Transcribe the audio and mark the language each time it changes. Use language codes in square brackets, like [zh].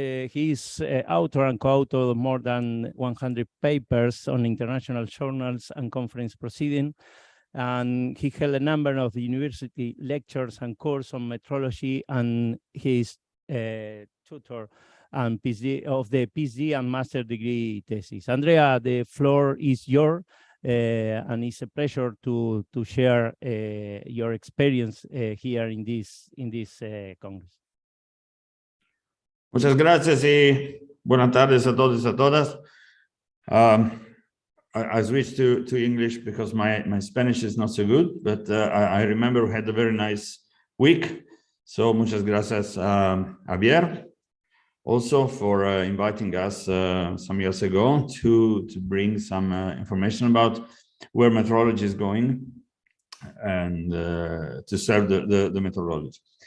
[en] He is author and co-author of more than 100 papers on international journals and conference proceedings, and he held a number of university lectures and courses on metrology, and he is tutor and PhD of the PhD and master degree thesis. Andrea, the floor is yours, and it's a pleasure to share your experience here in this Congress. [es] Muchas gracias y buenas tardes a todos y a todas. [en] I switched to English because my Spanish is not so good, but I remember we had a very nice week. So [es] muchas gracias, [en] Javier, also for inviting us some years ago to bring some information about where meteorology is going and to serve the methodology.